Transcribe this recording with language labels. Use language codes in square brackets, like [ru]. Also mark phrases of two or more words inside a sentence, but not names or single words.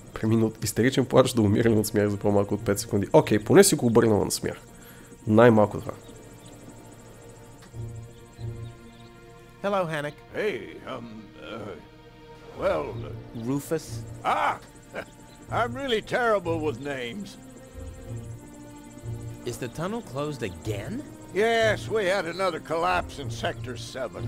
[bg] Истеричен плач да умиране от смях за по-малко от 5 секунди. Окей, поне си го обърнала на смях. Най-малко това. [en] Hello, Hannock. Hey, well, Rufus. I'm really terrible with names. Is the tunnel closed again? Yes, we had another collapse in Sector 7.